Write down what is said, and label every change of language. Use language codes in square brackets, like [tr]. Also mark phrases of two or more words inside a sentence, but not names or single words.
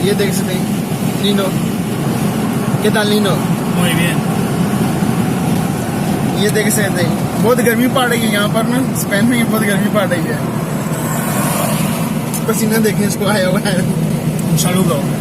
[hi] ये देख सकते हैं नीनो, [es] qué tal niño? Muy bien. [hi] ये देख सकते हैं बहुत गर्मी पड़ रही है यहाँ पर ना, स्पेन में बहुत गर्मी पड़ रही है। पसीना देखिए इसको आया हुआ है। [es] Un saludo.